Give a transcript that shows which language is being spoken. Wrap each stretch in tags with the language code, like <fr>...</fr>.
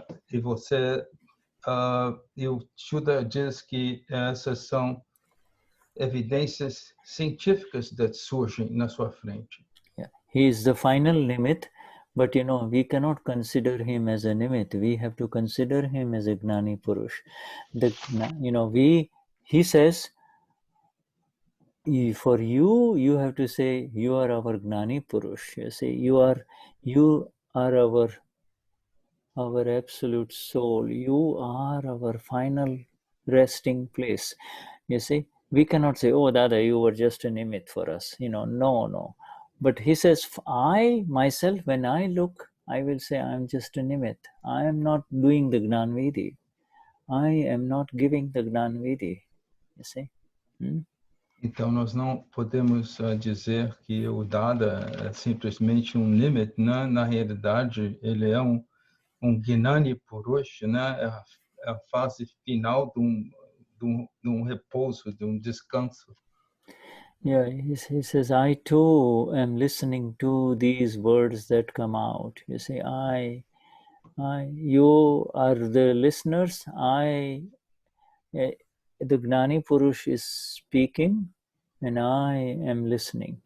<pt>E você, e o Shuddha diz que essas são evidências científicas que surgem na sua frente.</pt> <en>Yeah. He is the final limit, but we cannot consider him as a nimit. We have to consider him as a Gnani Purush. He says, for you, you have to say, you are our Gnani Purush. You say, you are our absolute soul. You are our final resting place. You see, we cannot say, oh, Dada, you were just a nimit for us. No. But he says, I, myself, when I look, I will say, I'm just a nimit. I am not doing the Gnan Vidhi. I am not giving the Gnan Vidhi. You see?</en> <pt>Então, nós não podemos dizer que o Dada é simplesmente um nimit, né? Na realidade, ele é um Gnani Purush, né? É a fase final de um repouso, de um descanso.</pt> <en>Yeah, he says, I too am listening to these words that come out. You see, you are the listeners. The Gnani Purush is speaking, and I am listening.</en>